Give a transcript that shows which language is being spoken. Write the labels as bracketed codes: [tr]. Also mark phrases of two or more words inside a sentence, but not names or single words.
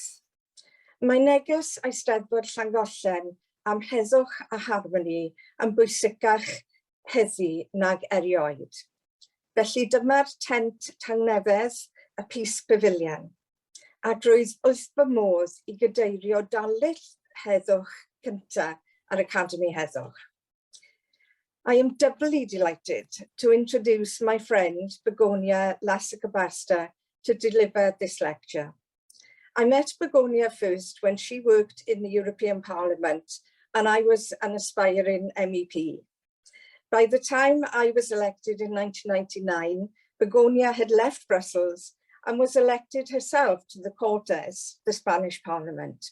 [cy] Mae neges Eisteddfod Llangollen am heddwch a harmoni yn bwysicach heddi nag erioed. Felly dyma'r tent tangnefedd y Peace Pavilion, ac roedd wrth fy modd i gadeirio darlith heddwch cyntaf ar Academy Heddwch. [en] I am doubly delighted to introduce my friend Begoña Lasagabaster to deliver this lecture. I met Begoña first when she worked in the European Parliament and I was an aspiring MEP. By the time I was elected in 1999, Begoña had left Brussels and was elected herself to the Cortes, the Spanish Parliament.